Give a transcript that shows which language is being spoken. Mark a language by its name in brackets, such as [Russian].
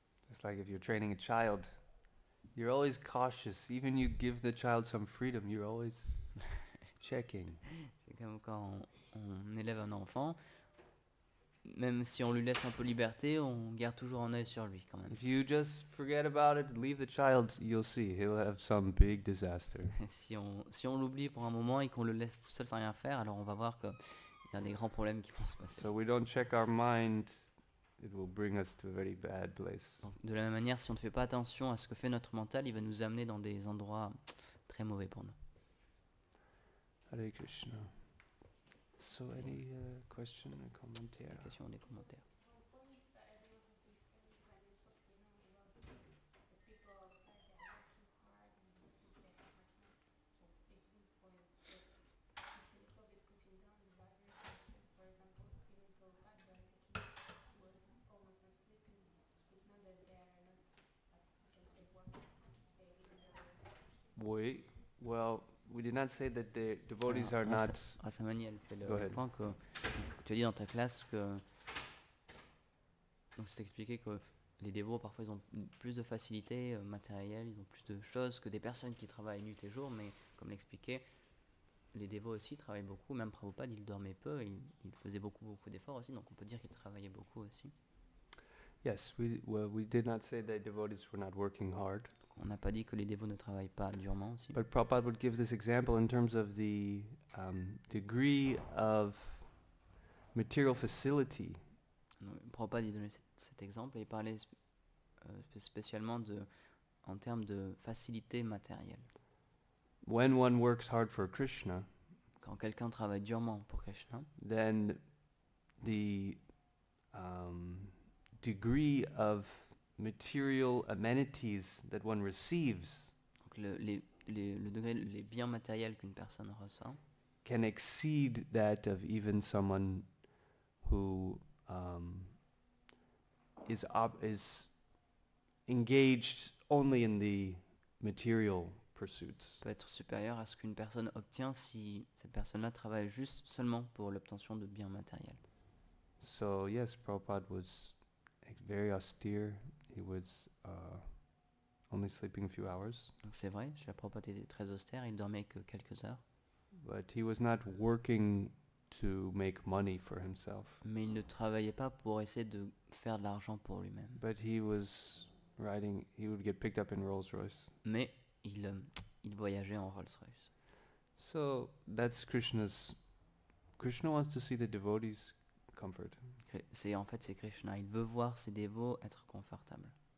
[English] It's like if you're training a child, you're always cautious. Even you give the child some freedom, you're always checking. [French] C'est comme quand on élève un enfant, même si on lui laisse un peu liberté, on garde toujours un œil sur lui quand même. [English] If you just forget about it, leave the child, you'll see he'll have some big disaster. [French] Si on l'oublie pour un moment et qu'on le laisse tout seul sans rien faire, alors on va voir qu'il y a des grands problèmes qui vont se passer. [English] So we don't check our mind, it will bring us to a very bad place. [French] Donc, de la même manière, si on ne fait pas attention à ce que fait notre mental, il va nous amener dans des endroits très mauvais pour nous. [English] Hare Krishna. So any question or commentaire? [French] Question ou des commentaires? [English] Wait, well, we did not say that the devotees are not... [French] Rasamani, elle fait [English] Go [French] le [English] ahead. [French] point que tu as dit dans ta classe que... Donc c'est expliqué que les dévots, parfois, ils ont plus de facilité matérielle, ils ont plus de choses que des personnes qui travaillent nuit et jour, mais comme l'expliquait, les dévots aussi travaillent beaucoup, même Prabhupada, il dormait peu, il faisait beaucoup d'efforts aussi, donc on peut dire qu'il travaillait beaucoup aussi. [English] Yes, we did not say that devotees were not working hard. [French] On n'a pas dit que les dévots ne travaillent pas durement aussi. [English] But Prabhupada would give this example in terms of the degree of material facility. [French] Prabhupada il donnait cet exemple et il parlait spécialement en termes de facilité matérielle. [English] When one works hard for Krishna, [French] Quand quelqu'un travaille durement pour Krishna, [English] then the degree of material amenities that one receives [French] donc le degré, les biens matériels qu'une personne reçoit [English] can exceed that of even someone who is engaged only in the material pursuits. [French] peut être supérieur à ce qu'une personne obtient si cette personne-là travaille juste seulement pour l'obtention de biens matériels. [English] So yes, Prabhupada was very austere. He was only sleeping a few hours, [French] Donc c'est vrai, Srila Prabhupada était très austère, il dormait que quelques heures, [English] but he was not working to make money for himself. [French] mais il ne travaillait pas pour essayer de faire de l'argent pour lui-même. [English] But he was riding. He would get picked up in Rolls Royce. [French] Mais il voyageait en Rolls-Royce. [English] So that's Krishna's. Krishna wants to see the devotees comfort. [French] En fait c'est Krishna, il veut voir ses dévots être confortables.